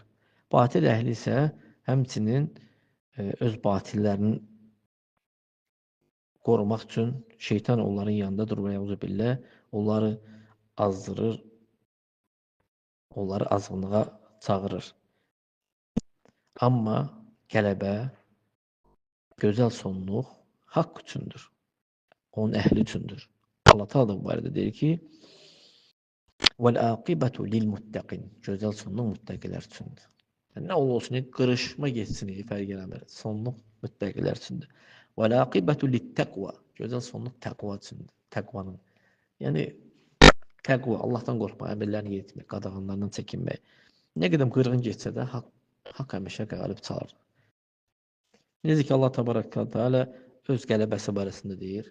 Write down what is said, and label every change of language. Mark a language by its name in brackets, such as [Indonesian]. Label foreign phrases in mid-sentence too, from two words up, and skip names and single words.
[Azerbaijani] Batil əhli isə həmçinin öz batillərinin qorumaq üçün şeytan onların yanında durur, billah, onları azdırır, onları azğınlığa çağırır. Amma qələbə, gözəl sonluq haqq üçündür, onun əhli üçündür. Allah Teala bu barədə deyir ki, [Arabic] وَالْعَاقِبَةُ لِلْمُتَّقِينَ [Azerbaijani] gözəl sonluq müttəqilər üçündür. Yəni, nə olsun, qırışma geçsin, fərq eləmir. Sonluq müttəqilər üçündür. [Arabic] وَالْعَاقِبَةُ لِلْتَقْوَى [Azerbaijani] gözəl sonluq təqva üçündür. Təqvanın. Yəni, təqva, Allahdan qorxmaq, əmrlərini yetmək, qadağanlarından çəkinmək. Nə qədər qırğın geçsə də, haqq həmişə qalib çalır. Necə ki, Allah təbarək və teala öz qələbəsi barəsində deyir.